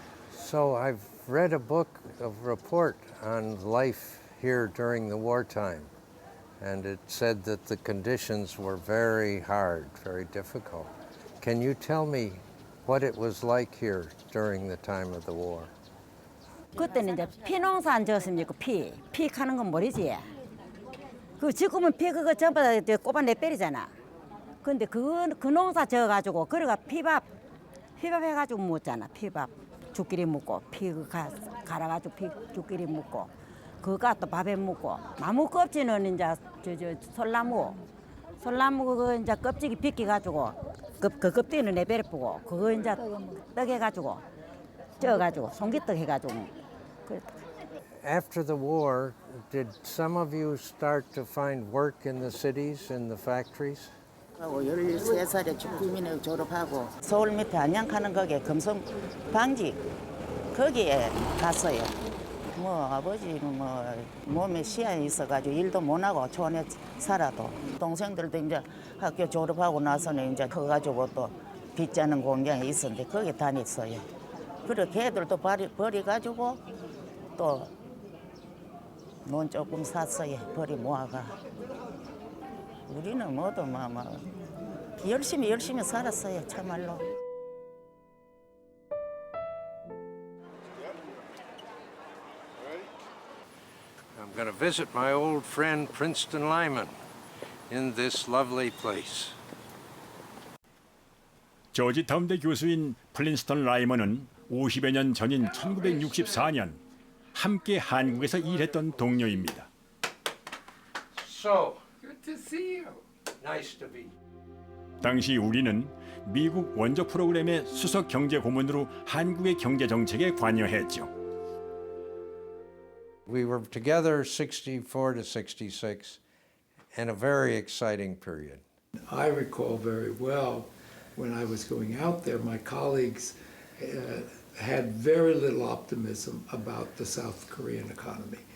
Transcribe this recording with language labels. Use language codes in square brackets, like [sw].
[en] So I've read a book of report on life here during the wartime, and it said that the conditions were very hard, very difficult. Can you tell me what it was like here during the time of the war. [ko] 그때는 이제 피농사 안 지었습니까? 피 카는 건 모르지. 그 지금은 피 그거 전부 다 이제 꼬바내 때리잖아. 근데 그 농사 지어가지고 그래가 피밥 해가지고 먹잖아. 피밥 죽끼리 먹고 피 갈아가지고 피 죽끼리 먹고 그거 또 밥에 먹고 나무 껍질은 이제 솔나무 그거 이제 껍질이 벗겨가지고 그 껍데기는 내버려 보고 그거 이제 떡 해가지고 쪄가지고 송기떡 해가지고. [en] After the war, did some of you start to find work in the cities, in the factories? [ko] 13살에 국민회 졸업하고 서울 밑에 안양하는 거기에 금속 방지 거기에 갔어요. 뭐 아버지는 뭐 몸에 시야에 있어가지고 일도 못 하고 촌에 살아도 동생들도 이제 학교 졸업하고 나서는 이제 커가지고 또 빚자는 공장에 있었는데 거기 다녔어요. 그렇게 애들도 버려가지고 또 논 조금 샀어요. 버리 모아가. 우리는 모두 열심히 살았어요. 참말로. [en] I'm going to visit my old friend Princeton Lyman in this lovely place. [ko] 조지타운대 교수인 플린스턴 라이먼은 50여 년 전인 1964년 함께 한국에서 일했던 동료입니다. [en] So, good to see you. Nice to be. [ko] 당시 우리는 미국 원조 프로그램의 수석 경제 고문으로 한국의 경제 정책에 관여했죠. [en] We were together 64 to 66 in a very exciting period. I recall very well when I was going out there, my colleagues had very little optimism about the South Korean economy.